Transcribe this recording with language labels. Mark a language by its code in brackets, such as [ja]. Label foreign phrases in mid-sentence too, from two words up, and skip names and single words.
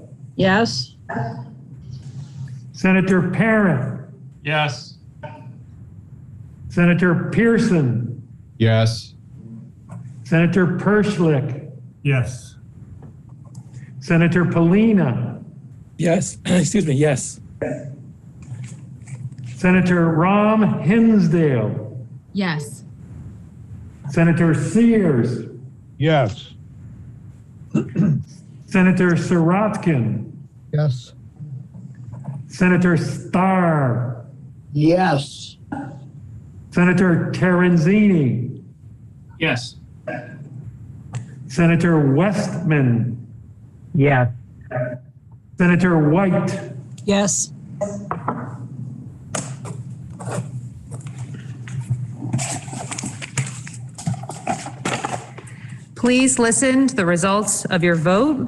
[en] Yes. Senator Parent, Yes. Senator Pearson, Yes. Senator Perschlick, Yes. Senator Polina, Yes, excuse me, yes. Senator Rahm Hinsdale, Yes. Senator Sears, Yes. Senator Sirotkin, Yes. Senator Starr, Yes. Senator Terenzini, Yes. Senator Westman, Yes. Senator White, Yes. Please listen to the results of your vote.